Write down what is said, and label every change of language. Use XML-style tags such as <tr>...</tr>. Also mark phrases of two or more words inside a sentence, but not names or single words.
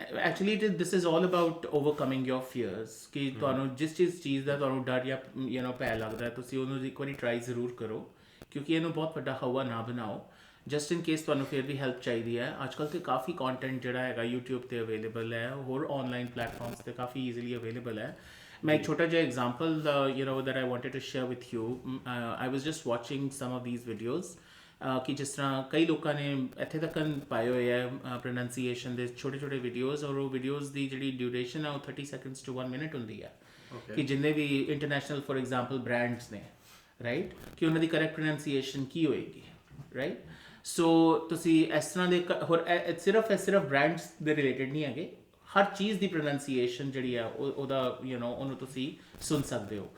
<en>Actually this is all about overcoming your fears,</en> <pa>ਕਿ ਤੁਹਾਨੂੰ ਜਿਸ ਚੀਜ਼ ਦਾ ਤੁਹਾਨੂੰ ਡਰ ਜਾਂ ਭੈ ਲੱਗਦਾ, ਤੁਸੀਂ ਉਹਨੂੰ ਇੱਕ ਵਾਰੀ ਟਰਾਈ ਜ਼ਰੂਰ ਕਰੋ, ਕਿਉਂਕਿ ਇਹਨੂੰ ਬਹੁਤ ਵੱਡਾ ਹਵਾ ਨਾ ਬਣਾਓ।</pa> <en>just in case</en> <pa>ਤੁਹਾਨੂੰ ਫਿਰ ਵੀ ਹੈਲਪ ਚਾਹੀਦੀ ਹੈ, ਅੱਜ ਕੱਲ੍ਹ ਤੇ ਕਾਫੀ ਕੰਟੈਂਟ ਜਿਹੜਾ ਹੈਗਾ YouTube ਤੇ ਅਵੇਲੇਬਲ ਹੈ, ਹੋਰ</pa> <en>online platforms</en> <pa>ਤੇ ਕਾਫੀ</pa> <en>easily available</en> <pa>ਹੈ। ਮੈਂ ਇੱਕ ਛੋਟਾ ਜਿਹਾ</pa> <en>ਐਗਜ਼ਾਮਪਲ that I wanted to share with you. I was just watching some of these videos</en> <pa>ਕਿ ਜਿਸ ਤਰ੍ਹਾਂ ਕਈ ਲੋਕਾਂ ਨੇ ਇੱਥੇ ਤੱਕ ਪਾਏ ਹੋਏ ਹੈ ਪ੍ਰੋਨਾਂਸੀਏਸ਼ਨ ਦੇ ਛੋਟੇ ਵੀਡੀਓਜ਼, ਔਰ ਉਹ ਵੀਡੀਓਜ਼ ਦੀ ਜਿਹੜੀ ਡਿਊਰੇਸ਼ਨ ਹੈ ਉਹ</pa> <en>30 seconds to 1 minute</en> <pa>ਹੁੰਦੀ ਹੈ। ਕਿ ਜਿੰਨੇ ਵੀ</pa> <en>international for example brands</en> <pa>ਨੇ, ਰਾਈਟ, ਕਿ ਉਹਨਾਂ ਦੀ</pa> <en>correct pronunciation</en> <pa>ਕੀ ਹੋਏਗੀ, ਰਾਈਟ। ਸੋ ਤੁਸੀਂ ਇਸ ਤਰ੍ਹਾਂ ਦੇ ਹੋਰ ਸਿਰਫ ਬ੍ਰਾਂਡਸ ਦੇ ਰਿਲੇਟਡ ਨਹੀਂ ਹੈਗੇ, ਹਰ ਚੀਜ਼ ਦੀ ਪ੍ਰੋਨਾਂਸੀਏਸ਼ਨ ਜਿਹੜੀ ਆ ਉਹਦਾ ਉਹਨੂੰ ਤੁਸੀਂ ਸੁਣ ਸਕਦੇ ਹੋ।</pa>